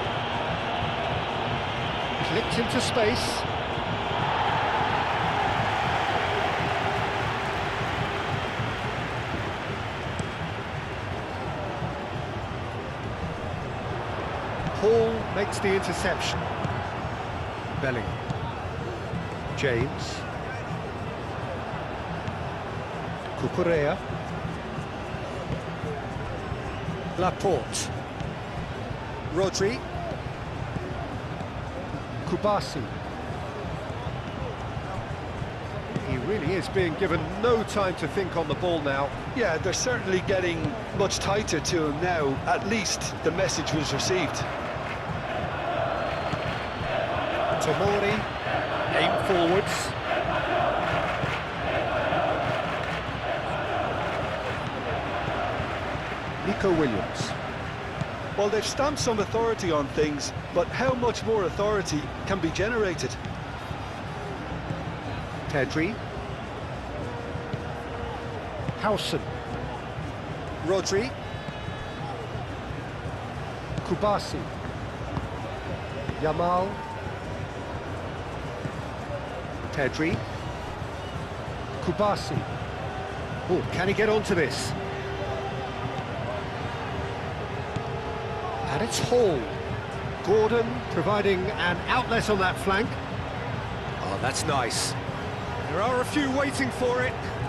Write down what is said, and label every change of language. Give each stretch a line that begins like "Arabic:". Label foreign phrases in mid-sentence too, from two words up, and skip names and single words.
English: Clipped into space. Hall makes the interception. Bellingham. James. Cucurella. Laporte. Rodri. Kubasi. He really is being given no time to think on the ball now. Yeah, they're certainly getting much tighter to him now. At least the message was received. Tomori, aim forwards. Nico Williams. Well, they've stamped some authority on things, but how much more authority can be generated? Pedri. Howson. Rodri. Kubasi. Yamal. Pedri. Kubasi. Oh, can he get onto this? And it's Hall. Gordon providing an outlet on that flank. Oh, that's nice. There are a few waiting for it.